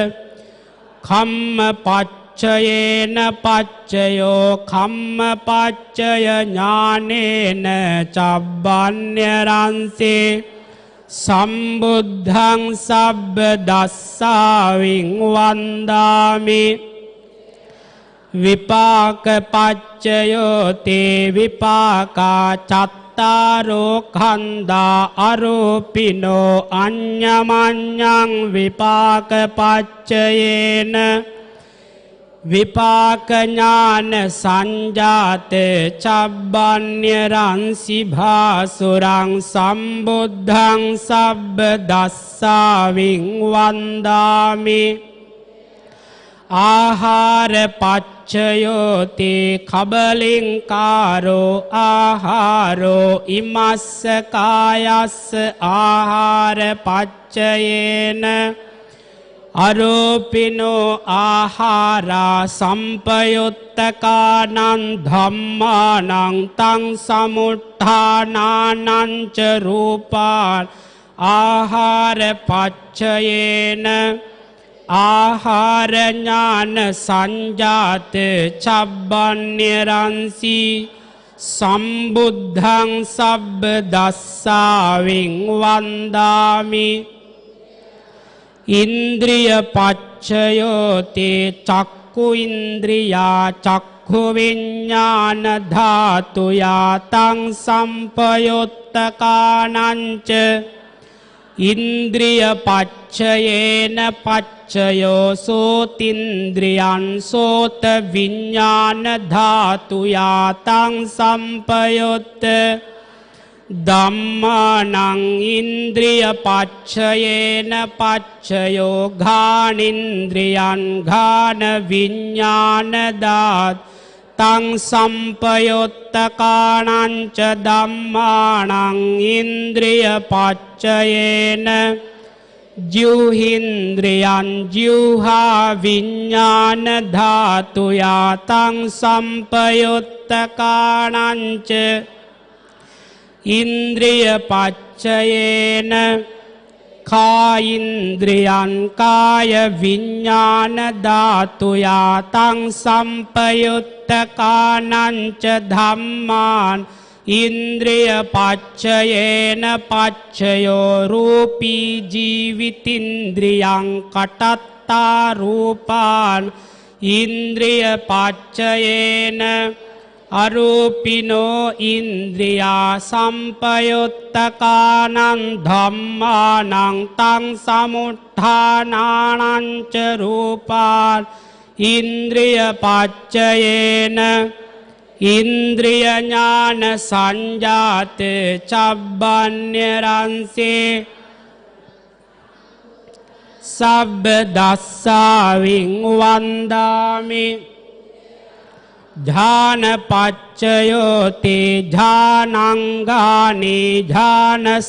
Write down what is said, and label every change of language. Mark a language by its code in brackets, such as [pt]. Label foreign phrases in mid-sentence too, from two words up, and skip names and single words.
[pi] කම්මපච්චයේන පච්චයෝ කම්මපච්චය ඥානේන චබ්බඤ්ඤරංසි සම්බුද්ධං සබ්බ දස්සාවින් වන්දාමි විපාක පච්චයෝ තේ විපාකා චත්තාරෝ khanda අරූපිනෝ අඤ්ඤමඤ්ඤං විපාක පච්චයේන විපාක ඥාන සංජාත චබ්බඤ්ඤරංසි භාසුරං සම්බුද්ධං සබ්බ දස්සාවින් වන්දාමි ආහාර පච්චයෝ තේ කබලින්කාරෝ ආහාරෝ ඉමස්ස කායස්ස ආහාර පච්චයේන අරූපිනෝ ආහාරා සම්පයුත්තකානං ධම්මානං තං සමුත්ථානානං ච රූපාන් ආහාර පච්චයේන ආහාර ඥාන සංජාත චබ්බඤ්ඤරංසි සම්බුද්ධං සබ්බ දස්සාවින් වන්දාමි ඉන්ද්‍රිය පච්චයෝ තේ චක්ඛු ඉන්ද්‍රියා චක්ඛු විඤ්ඤාණ ධාතුයා තං සම්පයුත්තකානං ච ඉන්ද්‍රිය පච්චයේන පච්චයෝ සෝතින්ද්‍රියං සෝත විඤ්ඤාණ ධාතුයා තං සම්පයුත්ත ධම්මානං ඉන්ද්‍රිය පච්චයේන පච්චයෝ ඝානින්ද්‍රියං ඝාන විඤ්ඤාණ ධාත් තං සම්පයුත්තකානං ච ධම්මානං ඉන්ද්‍රිය පච්චයේන ජිව්හින්ද්‍රියං ජිව්හා විඤ්ඤාණ ධාතුයා තං සම්පයුත්තකාණං ච ඉන්ද්‍රිය පච්චයේන කායින්ද්‍රියං කාය විඤ්ඤාණ ධාතුයා තං සම්පයුත්තකාණං ච ධම්මාන් ඉන්ද්‍රිය පච්චයේන පච්චයෝ රූපී ජීවිතින්ද්‍රියං කටත්තා රූපාන් ඉන්ද්‍රිය පච්චයේන අරූපිනෝ ඉන්ද්‍රියා සම්පයුත්තකානං ධම්මානං තං සමුත්ථානානං ච රූපාන් ඉන්ද්‍රිය පච්චයේන ඉන්ද්‍රිය ඥාන සංජාත චබ්බඤ්ඤරංසේ සබ්බ දස්සාවින් වන්දාමි ධානපච්චයෝ තේ ධානංගානි ධාන